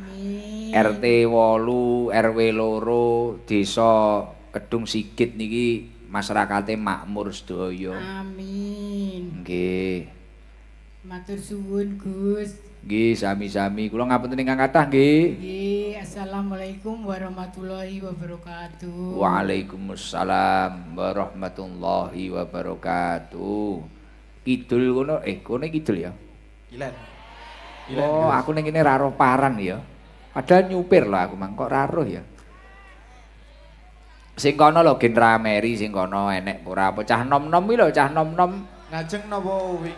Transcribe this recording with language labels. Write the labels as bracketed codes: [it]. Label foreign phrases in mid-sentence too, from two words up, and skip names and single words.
[jv] RT 8, RW 2, Desa Kedung Sigit niki masyarakate makmur sedaya. Amin. Nggih. Matur suwun Gus. Nggih, sami-sami. Kula ngapunten ingkang kathah nggih. Nggih, [ar] السلام عليكم ورحمة الله وبركاته. وعليكم السلام ورحمة الله وبركاته. [jv] Kidul kono kono kidul ya. Ilen. Oh, aku ning kene ra roh paran ya. Padahal nyupir lho aku mang kok ra roh ya. Sing kono lho gen rameri sing kono enek ora apa cah nom-nom iki lho cah nom-nom. Ngajeng napa wingi?